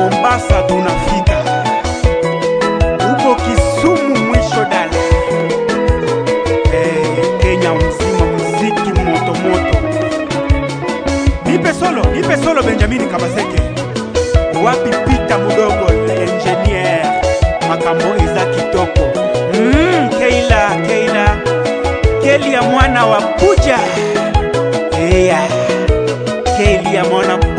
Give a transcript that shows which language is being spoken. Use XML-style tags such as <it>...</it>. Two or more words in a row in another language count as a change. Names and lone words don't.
<sw>sasa tunafika huko Kisumu mwisho dala. Kenya mzima muziki moto moto. Nipe solo Benjamin Kabaseke.</sw> <ln>Wapi Pita Mudogo engineer makambo iza kitoko.</ln> <sw>Keila Keli ya mwana wa Puja. Keli ya mwana</sw>